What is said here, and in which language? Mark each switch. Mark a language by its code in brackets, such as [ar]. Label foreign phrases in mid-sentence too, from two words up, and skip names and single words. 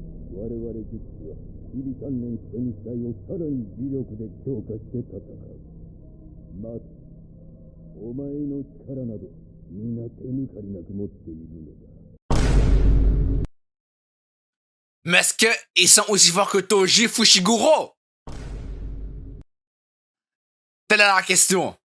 [ja] 我々術師は日々鍛錬した肉体をさらに磁力で強化して戦う。まずお前の力など皆手抜かりなく持っているのだ。 [fr] Mais est-ce qu'ils sont aussi forts que Toji Fushiguro? Telle est la question.